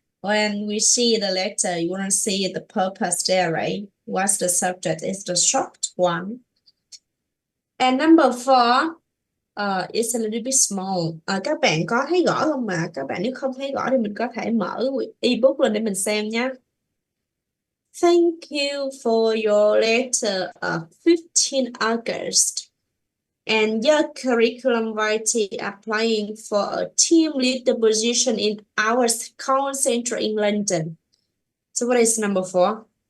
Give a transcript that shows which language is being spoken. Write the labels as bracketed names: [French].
[English] When we see the letter, you want to see the purpose there, right? What's the subject? It's the short one. And number 4, it's a little bit small. [Vietnamese] Các bạn có thấy rõ không mà? Các bạn nếu không thấy rõ thì mình có thể mở ebook lên để mình xem nhé. [English] Thank you for your letter of 15 August and your curriculum writing applying for a team leader position in our call center in London. So what is number 4?